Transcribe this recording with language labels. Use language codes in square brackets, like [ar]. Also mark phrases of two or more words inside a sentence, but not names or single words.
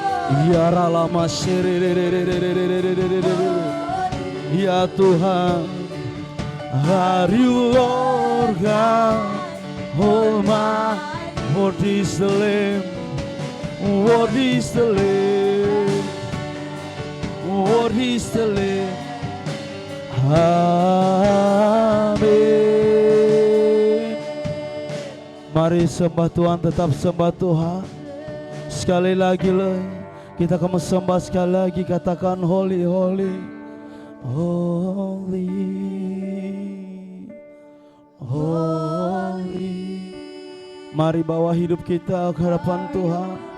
[id] Ya ralama ya Tuhan, [en] are you Lord God Almighty? What is the Lamb? What is the Lamb? What is the Lamb? [id] Amin. Mari sembah Tuhan, tetap sembah Tuhan. Sekali lagi kita akan sembah sekali lagi, katakan [en] holy, holy, holy, holy. [id] Mari bawa hidup kita ke hadapan Tuhan.